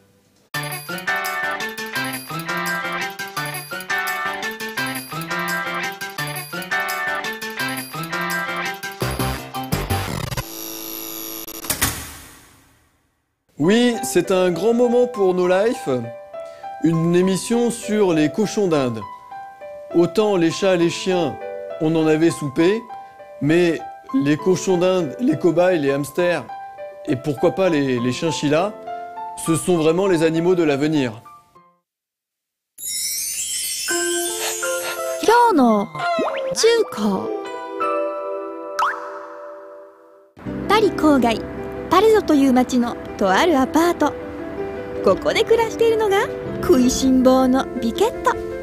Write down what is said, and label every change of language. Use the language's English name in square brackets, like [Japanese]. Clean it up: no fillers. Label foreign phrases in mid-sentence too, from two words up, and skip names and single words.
[French] Oui, c'est un grand moment pour No Life, une émission sur les cochons d'Inde. Autant les chats et les chiens, on en avait soupé, mais les cochons d'Inde, les cobayes, les hamsters, et pourquoi pas les chinchillas, ce sont vraiment les animaux de l'avenir. [Japanese] 今日の中高パリ郊外パレゾという町のとあるアパート。ここで暮らしているのが食いしん坊のビケット。